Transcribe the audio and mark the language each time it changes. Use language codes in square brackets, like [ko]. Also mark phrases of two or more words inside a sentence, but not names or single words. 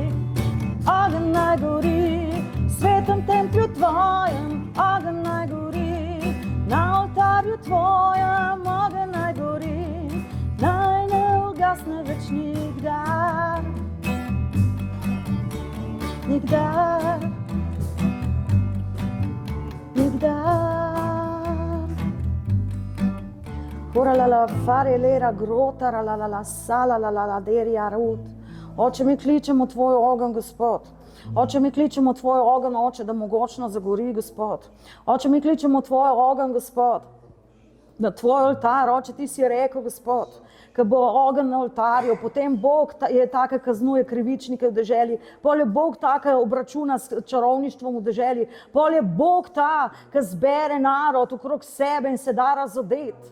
[sl] Ogenj naj gori, svetem templju tvojem, ogenj naj gori, na oltarju tvojem, ogenj naj gori, naj ne ugasne več nikdar, nikdar. Ora la la fare lera grota la la la sala la la la derja rut. Oče, mi kličemo tvoj ogenj, Gospod. Oče, mi kličemo tvoj ogenj, Oče, da mogočno zagori, Gospod. Oče, mi kličemo tvoj ogenj, Gospod, na tvoj oltar. Oče, ti si rekel, Gospod, ko bo ogenj na oltarju, potem Bog je taka kaznuje krivičnike v deželi, pol je Bog taka obračuna s čarovništvom v deželi, pol je Bog ta, ki zbere narod okrog sebe in se da razodeti.